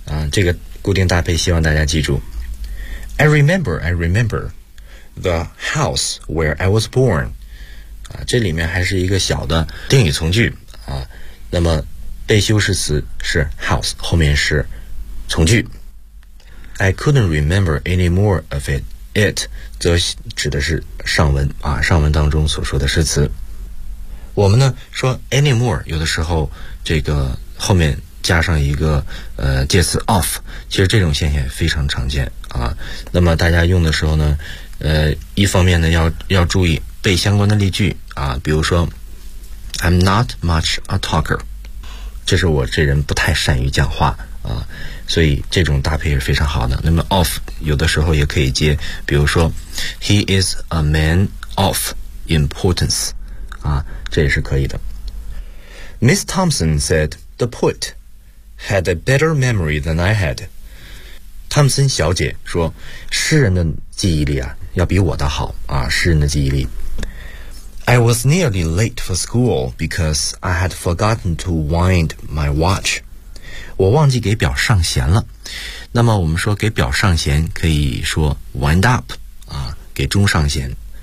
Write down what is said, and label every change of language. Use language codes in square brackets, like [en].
[zh] 这个固定搭配希望大家记住。 [en] I remember the house where I was born. [zh] 这里面还是一个小的定语从句。那么被修饰词是 house, 后面是从句。 [en] I couldn't remember any more of it. [zh] It 则指的是上文啊，上文当中所说的诗词。我们呢说 any more, 有的时候这个后面加上一个介词 of, 其实这种现象非常常见啊。那么大家用的时候呢，一方面呢要注意背相关的例句啊，比如说 [en] I'm not much a talker, [zh] 这是我这人不太善于讲话啊，所以这种搭配是非常好的。那么 of 有的时候也可以接，比如说 [en] He is a man of importance, [zh] 啊，这也是可以的。 [en] Miss Thompson said the poet had a better memory than I had. [zh] 汤森小姐说诗人的记忆力啊要比我的好啊，诗人的记忆力。 [en] I was nearly late for school because I had forgotten to wind my watch. [zh] 我忘记给表上弦了。那么我们说给表上弦可以说 wind up, 啊，给钟上弦。